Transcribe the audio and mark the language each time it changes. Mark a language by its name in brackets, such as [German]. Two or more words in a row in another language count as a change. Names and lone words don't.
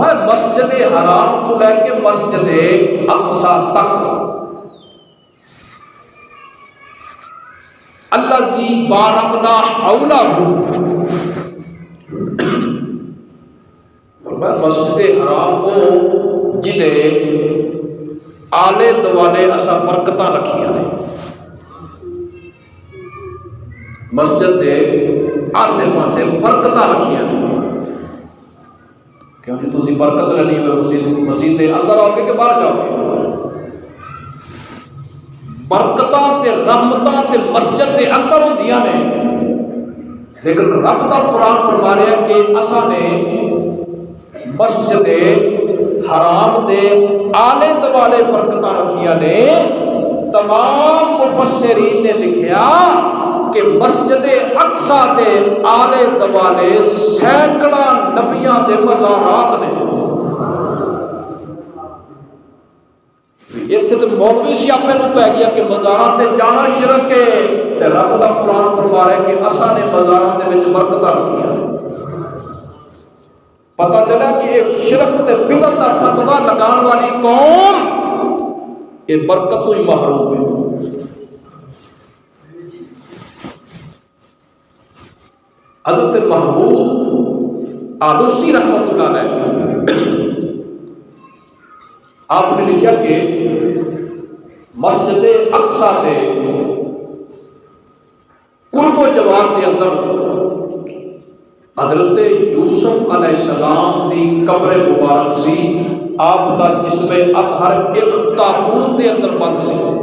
[Punjabi] فرمایا مسجد حرام تو لے کے مسجد اقصی تک [Arabic] الذی بارکنا حولہ، [Punjabi] فرمایا مسجد حرام کو جدے آلے دوالے اسا برکتاں رکھیاں نے، مسجد دے آسے پاسے برکتاں رکھیاں نے، کیونکہ تسی برکت لینی ہوئے مسجد دے اندر آؤ گے کہ باہر جاؤ گے؟ برکتاں تے رحمتاں تے مسجد دے اندر ہوندیاں نے، لیکن رب دا قرآن فرما رہا ہے کہ اساں نے مسجد حرام دے آلے دوالے برکتاں رکھیاں نے۔ تمام مفسرین نے لکھیا کہ مسجد اقصی دے آلے دوالے سینکڑا نبیاں دے مزارات نے۔ اتنے تو مولوی سیاپے نو پی گیا کہ مزارات تے جانا شرک ہے، تے رب دا قرآن فرما رہا ہے کہ اساں نے مزارات دے وچ برکتاں رکھیاں۔ پتہ چلا کہ ایک شرک تے بدعت دا فتویٰ لگان والی قوم یہ برکت تو ہی محروم ہے۔ [Urdu] حضرت محمود آلوسی [Arabic] رحمۃ اللہ علیہ [Urdu] آپ نے لکھا کہ مسجد اقصی دے قرب و جوار کے اندر حضرت یوسف [Arabic] علیہ السلام [Urdu] کی قبر مبارک سی، آپ کا جسم اطہر ایک تابوت کے اندر بند سی۔